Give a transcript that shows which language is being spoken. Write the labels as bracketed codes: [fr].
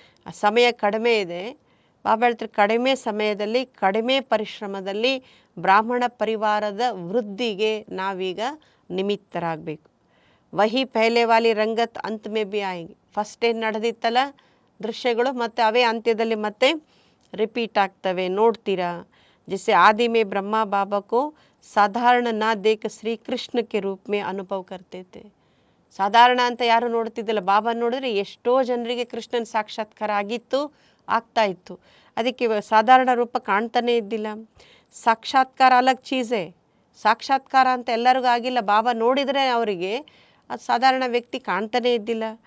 [kn] ಆ ಸಮಯ ಕಡಿಮೆ ಇದೆ. ಬಾಬಾ ಹೇಳ್ತಾರೆ ಕಡಿಮೆ ಸಮಯದಲ್ಲಿ ಕಡಿಮೆ ಪರಿಶ್ರಮದಲ್ಲಿ ಬ್ರಾಹ್ಮಣ ಪರಿವಾರದ ವೃದ್ಧಿಗೆ ನಾವೀಗ ನಿಮಿತ್ತರಾಗಬೇಕು. [hi] ವಹಿ ಪೆಹಲೆ ವಾಲಿ ರಂಗತ್ ಅಂತ್ ಮೇ ಬಿ ಆಯಂಗೆ. [kn] ಫಸ್ಟ್ ಏನು ನಡೆದಿತ್ತಲ್ಲ ದೃಶ್ಯಗಳು ಮತ್ತು ಅವೇ ಅಂತ್ಯದಲ್ಲಿ ಮತ್ತೆ ರಿಪೀಟ್ ಆಗ್ತವೆ, ನೋಡ್ತೀರಾ. [hi] जिसे आदि में ब्रह्मा बाबा को साधारण ना देख श्री कृष्ण के रूप में अनुभव करते थे. [kn] ಸಾಧಾರಣ ಅಂತ ಯಾರು ನೋಡ್ತಿದ್ದಿಲ್ಲ, ಬಾಬಾ ನೋಡಿದ್ರೆ ಎಷ್ಟೋ ಜನರಿಗೆ ಕೃಷ್ಣನ ಸಾಕ್ಷಾತ್ಕಾರ ಆಗ್ತಾ ಇತ್ತು. ಅದಕ್ಕೆ ಸಾಧಾರಣ ರೂಪ ಕಾಣ್ತಾನೇ ಇದ್ದಿಲ್ಲ. ಸಾಕ್ಷಾತ್ಕಾರ [hi] ಅಲಗ್ ಚೀಸೆ. [kn] ಸಾಕ್ಷಾತ್ಕಾರ ಅಂತ ಎಲ್ಲರಿಗೂ ಆಗಿಲ್ಲ, ಬಾಬಾ ನೋಡಿದರೆ ಅವರಿಗೆ ಅದು ಸಾಧಾರಣ ವ್ಯಕ್ತಿ ಕಾಣ್ತಾನೇ ಇದ್ದಿಲ್ಲ.